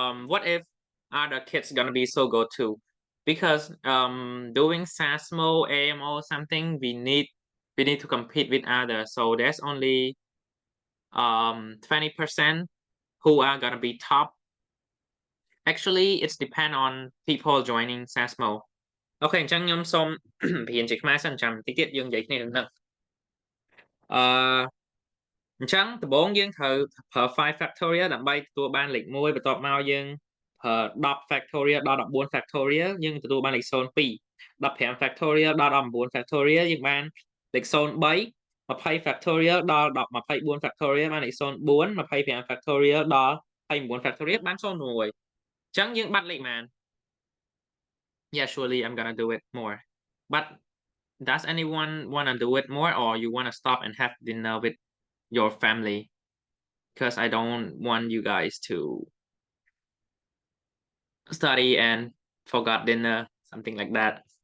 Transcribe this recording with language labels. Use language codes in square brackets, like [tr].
[en] What if other kids gonna be so good too? Because doing SASMO, AMO something we need to compete with others. So there's only 20% who are gonna be top. Actually, it's depend on people joining SASMO. [km] Okay, អញ្ចឹងខ្ញុំសូម បរៀនជាខ្មែរសិនចាំតិចទៀតយើងនិយាយគ្នានឹងអឺ អញ្ចឹងដំបូងយើងត្រូវប្រើ 5 factorial ដើម្បីទទួលបានលេខ1បន្ទាប់មកយើងប្រើ10 factorial ដល់14 factorial យើងទទួលបានលេខ02 15 factorial ដល់19 factorial យើងបានលេខ03 20 factorial ដល់24 factorial បានលេខ04 25 factorial ដល់29 factorial បាន01អញ្ចឹងយើងបាត់លេខប៉ុន្មាន [en] Yeah, surely I'm gonna do it more. But does anyone wanna do it more or you wanna stop and have dinner with your family? Because I don't want you guys to study and forgot dinner, something like that.